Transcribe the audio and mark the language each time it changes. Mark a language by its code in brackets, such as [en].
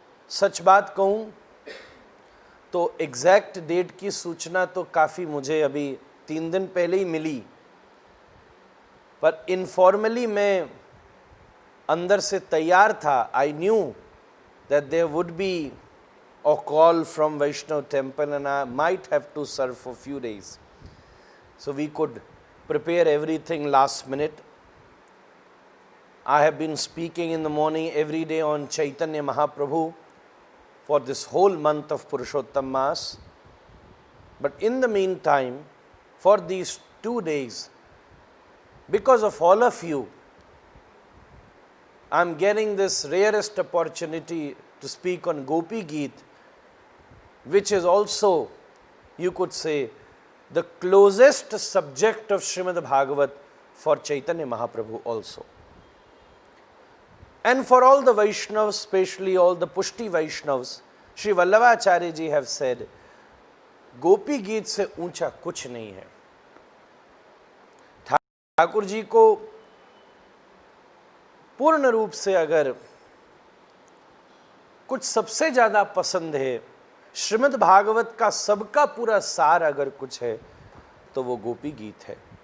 [hi] सच बात कहूँ तो [en] exact date [hi] की सूचना तो काफ़ी मुझे अभी 3 दिन पहले ही मिली, पर इनफॉर्मली मैं अंदर से तैयार था। [en] I knew that there would be a call from Vaishnav temple and I might have to serve for few days, so we could prepare everything last minute. I have been speaking in the morning every day on Chaitanya Mahaprabhu for this whole month of Purushottam Mass. But in the meantime, for these 2 days, because of all of you, I am getting this rarest opportunity to speak on Gopi Geet, which is also, you could say, the closest subject of Srimad Bhagavat for Chaitanya Mahaprabhu also. And for all the Vaishnavas, especially all the Pushti Vaishnavas, Shri Vallabhacharya ji have said, [hi] गोपी गीत से ऊंचा कुछ नहीं है। ठाकुर जी को पूर्ण रूप से अगर कुछ सबसे ज्यादा पसंद है, श्रीमद् भागवत का सबका पूरा सार अगर कुछ है तो वो गोपी गीत है।